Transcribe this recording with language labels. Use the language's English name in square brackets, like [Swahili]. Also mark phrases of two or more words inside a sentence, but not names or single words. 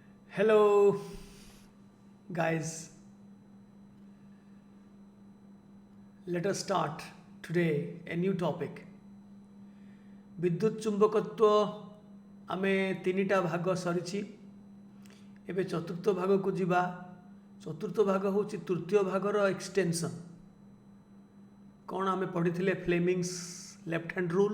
[English] Hello, guys. Let us start today a new topic. [Odia] ବିଦ୍ୟୁତ ଚୁମ୍ବକତ୍ୱ ଆମେ ତିନିଟା ଭାଗ ସରିଛି। ଏବେ ଚତୁର୍ଥ ଭାଗକୁ ଯିବା। ଚତୁର୍ଥ ଭାଗ ହେଉଛି ତୃତୀୟ ଭାଗର ଏକ୍ସଟେନସନ୍। କ'ଣ ଆମେ ପଢ଼ିଥିଲେ? [English] Fleming's left hand rule.